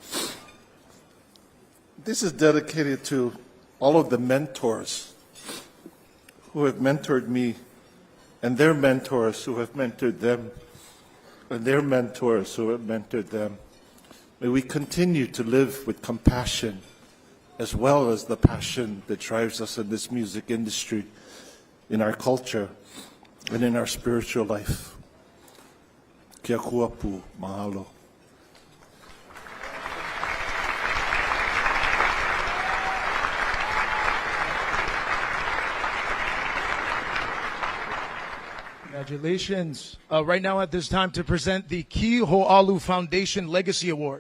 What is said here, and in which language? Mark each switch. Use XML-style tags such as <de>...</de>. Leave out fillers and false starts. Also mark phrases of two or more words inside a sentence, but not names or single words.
<en>This is dedicated to all of the mentors who have mentored me, and their mentors who have mentored them, and their mentors who have mentored them. May we continue to live with compassion, as well as the passion that drives us in this music industry, in our culture, and in our spiritual life.</en> <haw>Kia kuapu, mahalo.</haw> <en>Congratulations. Right now at this time to present the Ki Hoalu Foundation Legacy Award.</en>